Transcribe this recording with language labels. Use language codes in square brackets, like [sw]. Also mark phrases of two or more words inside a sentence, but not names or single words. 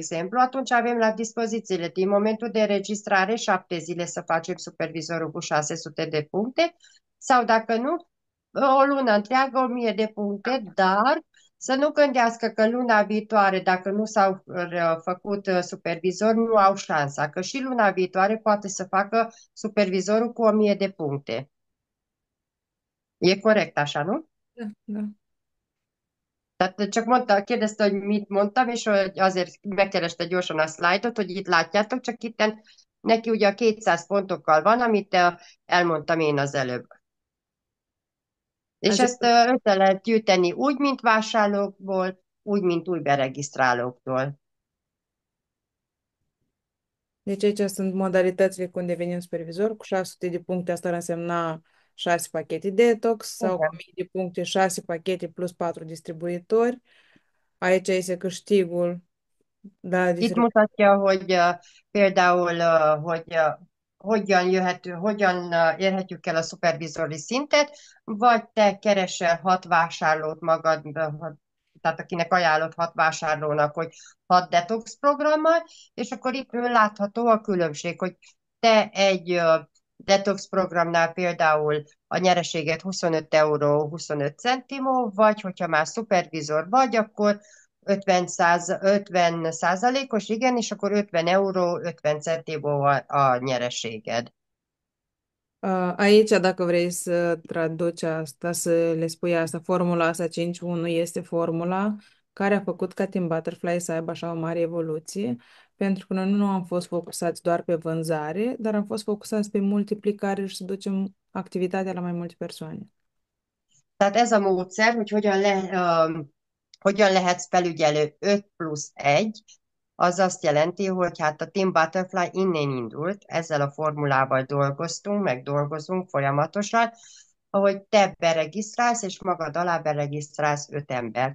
[ro] exemplu, atunci avem la dispoziție din momentul de înregistrare 7 zile să facem supervizorul cu 600 de puncte sau dacă nu, o lună întreagă, 1000 de puncte, dar să nu gândească că luna viitoare, dacă nu s-au făcut supervizori, nu au șansa, că și luna viitoare poate să facă supervizorul cu 1000 de puncte. E corect așa, nu? Da, da. [hu] Tehát csak mondta, kérdezte, hogy mit mondtam, és hogy azért megkereste gyorsan a szlájdot, hogy itt látjátok, csak itt neki ugye a 200 pontokkal van, amit elmondtam én az előbb. És [ro] Așa, [hu] ezt össze lehet gyűjteni úgy, mint vásárlókból, úgy, mint új beregisztrálóktól. [ro] deci aici sunt modalitățile când devenim supervisor. Cu 600 de puncte asta ar însemna 6 pachete detox sau cu [hu] Igen. [ro] 1000 de puncte 6 pachete plus 4 distribuitori. Aici este câștigul, da, [hu] Itt mutatja, hogy például, hogy hogyan érhetjük el a szupervizori szintet, vagy te keresel 6 vásárlót magad, tehát akinek ajánlott 6 vásárlónak, hogy 6 detox programmal, és akkor itt látható a különbség, hogy te egy detox programnál például a nyereséget 25 euró 25 centimó, vagy hogyha már szupervizor vagy, akkor 50%-os, igen, és akkor 50 euró 50 centimó a nyereséged. [ro] Aici, dacă vrei să traduci asta, să le spui asta, formula asta 5.1 este formula care a făcut ca Team Butterfly să aibă așa o mare evoluție, pentru că noi nu am fost focusați doar pe vânzare, dar am fost focusați pe multiplicare și să ducem activitatea la mai multe persoane. [hu] Tehát ez a módszer, hogy hogyan lehetsz felügyelő 5+1, az azt jelenti, hogy hát a Team Butterfly innen indult, ezzel a formulával dolgoztunk, meg dolgozunk folyamatosan, ahogy te beregisztrálsz, és magad alá beregisztrálsz 5 embert.